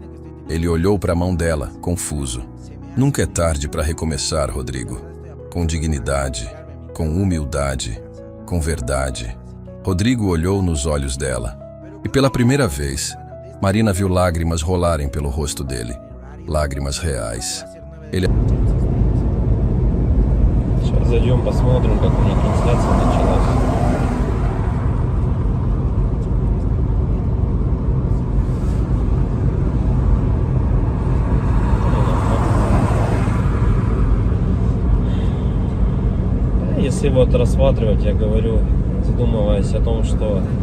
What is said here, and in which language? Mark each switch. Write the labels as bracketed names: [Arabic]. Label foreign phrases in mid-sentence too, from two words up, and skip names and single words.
[Portuguese] Ele olhou para a mão dela, confuso. Nunca é tarde para recomeçar, Rodrigo. Com dignidade, com humildade, com verdade. Rodrigo olhou nos olhos dela. E pela primeira vez, Marina viu lágrimas rolarem pelo rosto dele. Lágrimas reais. Ele... [Russian] Сейчас зайдем, посмотрим, как у них трансляция началась. Если вот рассматривать, я говорю, задумываясь о том, что